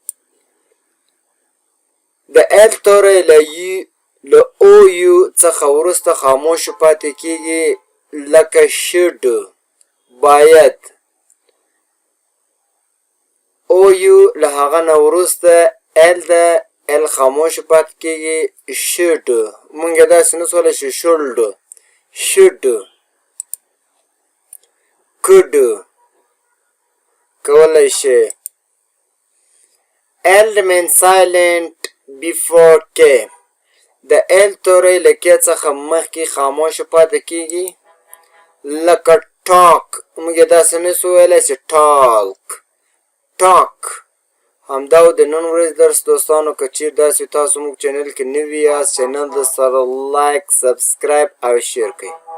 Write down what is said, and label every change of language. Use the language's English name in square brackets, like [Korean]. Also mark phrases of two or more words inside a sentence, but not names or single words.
[Pashto] د L توری له او یو څخه وروسته خاموشه پاتې کېږي. لکه should. باید. او یو له هغه نه وروسته L د L خاموشه پاتې کېږي. should. موږ داسې نه سولی چې should. could. کولی شي. [English] L remains silent before K. [Pashto] د L توری له K څخه مخکې خاموشه پاتې کېږي. لکه talk. موږ داسې نه سو ویلی چې talk. همدا و د نن ورځې درس دوستانو. که چېرې داسې تاسو موږ چینل کې نوي یاست، چینل د سره لایک، سبسکرایب او شیر کړئ.